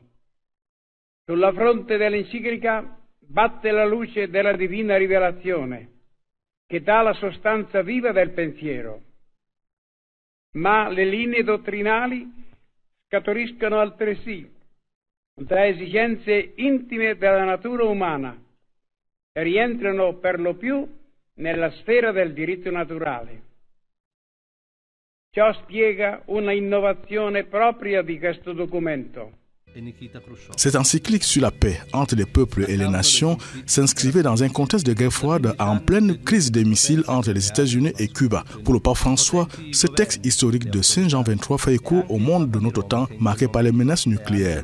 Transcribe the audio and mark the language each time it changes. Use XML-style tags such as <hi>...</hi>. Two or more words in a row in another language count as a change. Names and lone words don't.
<it>Sulla fronte dell'enciclica batte la luce della divina rivelazione, che dà la sostanza viva del pensiero, ma le linee dottrinali scaturiscono altresì da esigenze intime della natura umana e rientrano per lo più nella sfera del diritto naturale. Ciò spiega una innovazione propria di questo documento.</it> <fr>Cette encyclique sur la paix entre les peuples et les nations s'inscrivait dans un contexte de guerre froide en pleine crise des missiles entre les États-Unis et Cuba. Pour le pape François, ce texte historique de Saint Jean XXIII fait écho au monde de notre temps marqué par les menaces nucléaires.</fr>